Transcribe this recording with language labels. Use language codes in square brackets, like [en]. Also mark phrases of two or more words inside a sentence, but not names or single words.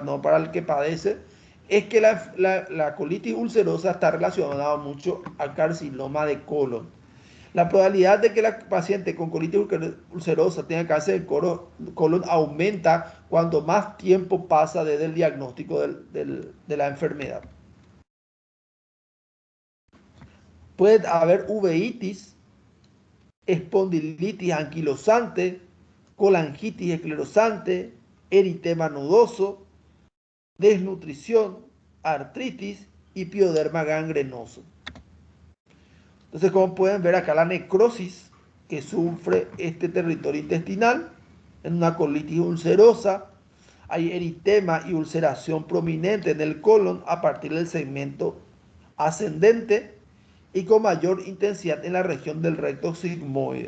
[es] No para el que padece, es que la colitis ulcerosa está relacionada mucho al carcinoma de colon. La probabilidad de que la paciente con colitis ulcerosa tenga cáncer del colon aumenta cuanto más tiempo pasa desde el diagnóstico de la enfermedad. Puede haber uveitis espondilitis anquilosante, colangitis esclerosante, eritema nodoso, desnutrición, artritis y pioderma gangrenoso. Entonces, como pueden ver acá, la necrosis que sufre este territorio intestinal en una colitis ulcerosa, hay eritema y ulceración prominente en el colon a partir del segmento ascendente y con mayor intensidad en la región del recto sigmoide.